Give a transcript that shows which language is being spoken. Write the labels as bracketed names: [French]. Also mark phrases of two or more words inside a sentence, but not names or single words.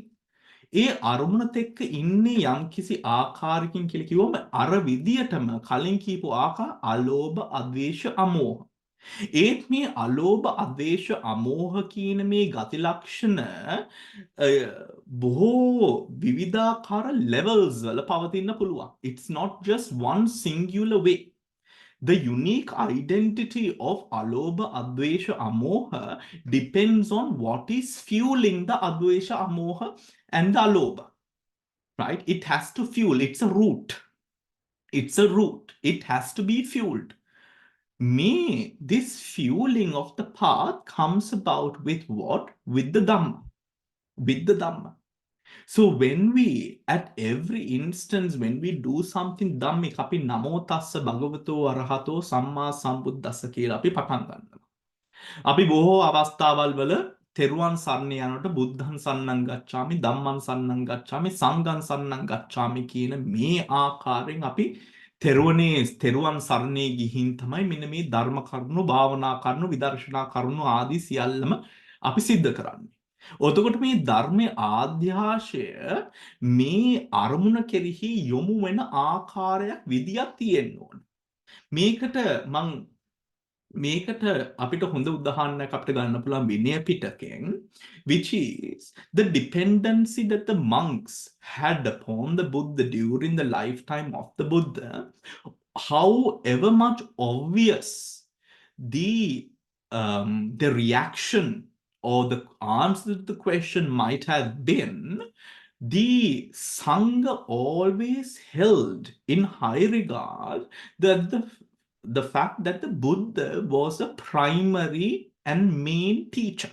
[Sinhala] ඒ අරමුණත් එක්ක ඉන්නේ යම්කිසි ආකාරයකින් කියලා කිව්වම අර විදියටම කලින් කියපු ආකාර අලෝභ, අද්වේෂ, අමෝහ. ඒත් මේ අලෝභ, අද්වේෂ, අමෝහ කියන මේ ගති ලක්ෂණ බොහෝ විවිධාකාර levels වල පවතින්න පුළුවන්. [English] It's not just one singular way. The unique identity of alobha, advesha, amoha depends on what is fueling the advesha, amoha and the alobha. Right? It has to fuel. It's a root. It's a root. It has to be fueled. This fueling of the path comes about with what? With the Dhamma. With the Dhamma. So when we, at every instance, when we do something dhammik, අපි [Pali] නමෝ තස්ස භගවතෝ අරහතෝ සම්මා සම්බුද්දස්ස [Sinhala] කියලා අපි පටන් ගන්නවා. අපි බොහෝ අවස්ථාවල් වල තෙරුවන් සරණ යනකොට [Pali] බුද්ධං සරණං ගච්ඡාමි, ධම්මං සරණං ගච්ඡාමි, සංඝං සරණං ගච්ඡාමි [Sinhala] කියන මේ ආකාරයෙන් අපි තෙරුවන් සරණේ ගිහින් තමයි මෙන්න මේ ධර්ම කරුණු, භාවනා කරුණු, විදර්ශනා කරුණු ආදී සියල්ලම අපි සිද්ධ කරන්නේ. එතකොට මේ ධර්මයේ ආධ්‍යාශය මේ අරමුණ කෙරෙහි යොමු වෙන ආකාරයක් විදියක් තියෙන්න ඕන. මේකට අපිට හොඳ උදාහරණයක් අපිට ගන්න පුළුවන් විනය පිටකෙන්, [English] which is the dependency that the monks had upon the Buddha during the lifetime of the Buddha, however much obvious the reaction or the answer to the question might have been, the Sangha always held in high regard that the fact that the Buddha was a primary and main teacher.